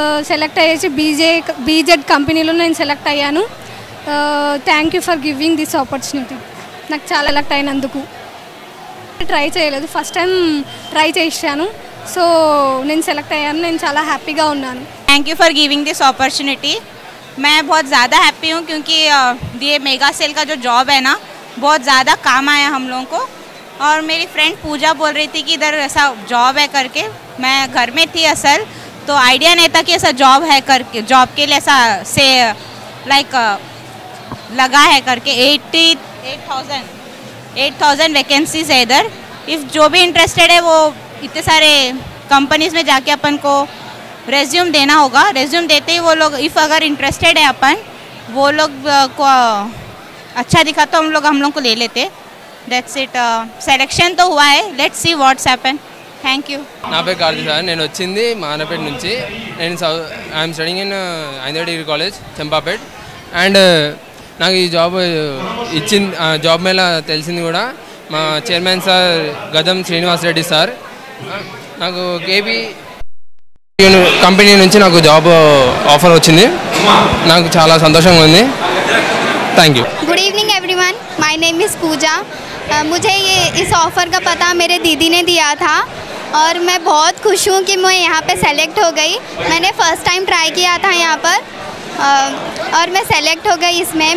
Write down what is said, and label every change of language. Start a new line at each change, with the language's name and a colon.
Telugu: Select అయ్యేసి BZ కంపెనీలో నేను select అయ్యాను.
English: Thank you for giving this opportunity.
Telugu: నాకు చాలా సెలెక్ట్ అయినందుకు. ట్రై చేయలేదు, ఫస్ట్ టైం ట్రై చేశాను. సో నేను సెలెక్ట్ అయ్యాను, నేను చాలా హ్యాపీగా ఉన్నాను.
English: Thank you for giving this opportunity.
Hindi: मैं बहुत ज़्यादा हैप्पी हूँ क्योंकि ये मेगा सेल का जो जॉब है ना बहुत ज़्यादा काम आया हम लोगों को. और मेरी फ्रेंड पूजा बोल रही थी कि इधर ऐसा जॉब है करके. मैं घर में थी असल, तो आइडिया नहीं था कि ऐसा जॉब है करके, जॉब के लिए ऐसा से लाइक लगा है करके. 8,000 वैकेंसीज है इधर. इफ़ जो भी इंटरेस्टेड है वो इतने सारे कंपनीज़ में जाके अपन को रेज्यूम देना होगा. रेज्यूम देते ही वो लोग इफ़ अगर इंटरेस्टेड है अपन, वो लोग को अच्छा दिखा तो हम लोग को ले लेते.
English: That's it.
Hindi: सेलेक्शन तो हुआ है,
English: Let's see what's happen. Thank you.
Telugu: నా పేరు కార్తీ సార్. నేను వచ్చింది మానపేట నుంచి. నేను
English: I'm studying in
Telugu: Aindra degree college Champapet. And నాకు ఈ జాబ్ ఇచ్చింది, జాబ్ మేళ తెలిసింది కూడా మా chairman sir గదం Srinivas Reddy sir. నాకు కేబీ కంపెనీ నుంచి నాకు జాబ్ ఆఫర్ వచ్చింది. నాకు చాలా సంతోషంగా ఉంది.
English: Thank you. Good evening everyone, my name is Pooja.
Hindi: मुझे ये इस ऑफ़र का पता मेरे दीदी ने दिया था और मैं बहुत खुश हूँ कि मैं यहाँ पे सेलेक्ट हो गई. मैंने फ़र्स्ट टाइम ट्राई किया था यहाँ पर और मैं सेलेक्ट हो गई इसमें.